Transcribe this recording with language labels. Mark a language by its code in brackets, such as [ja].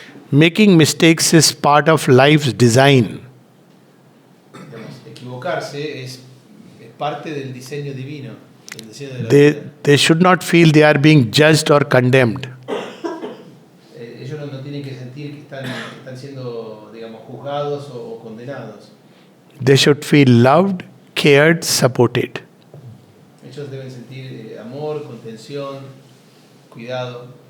[en] Making mistakes is part of life's design. [es] Digamos, equivocarse es parte del diseño divino, del diseño de la [en] They, [es] vida. [en] they should not feel they are being judged or condemned. [es] Ellos no tienen que sentir que están siendo, digamos, juzgados o condenados. [en] They should feel loved, cared, supported. [es] Ellos deben sentir amor, contención, cuidado,